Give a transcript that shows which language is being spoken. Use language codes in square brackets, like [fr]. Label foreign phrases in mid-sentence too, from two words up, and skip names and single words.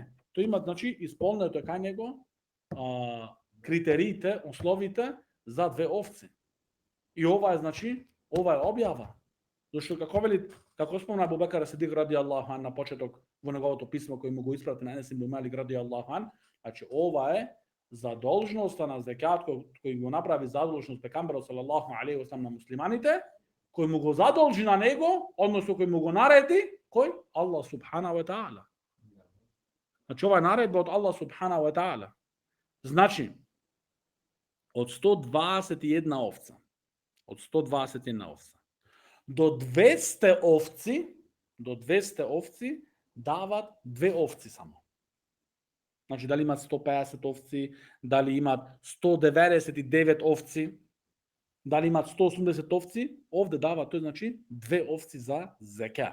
[mk] Тој има, значи, исполнето кај него критериите, условите за 2 овци. И ова е, значи, ова е објава. Зашто како вели, како спомна Абу Бекар Сидик [ar] رضي الله عنه [mk] на почеток во неговото писмо кој му го испрати на Енес ибн Малик [ar] رضي الله عنه, [mk] значи ова е задолжноста на зекат кој го направи задолжност пекамберот [ar] صلى الله عليه وسلم [mk] на муслиманите, кој му го задолжи на него, односно кој му го нареди, кој? [ar] الله سبحانه وتعالى. [mk] Значи ова е наредба од Аллах [ar] سبحانه وتعالى. [mk] Значи, од 121 овца, од 121 овца, до 200 овци дават 2 овци само. Значи, дали имат 150 овци, дали имат 199 овци, дали имат 180 овци, овде дават тој, значи, 2 овци за зека.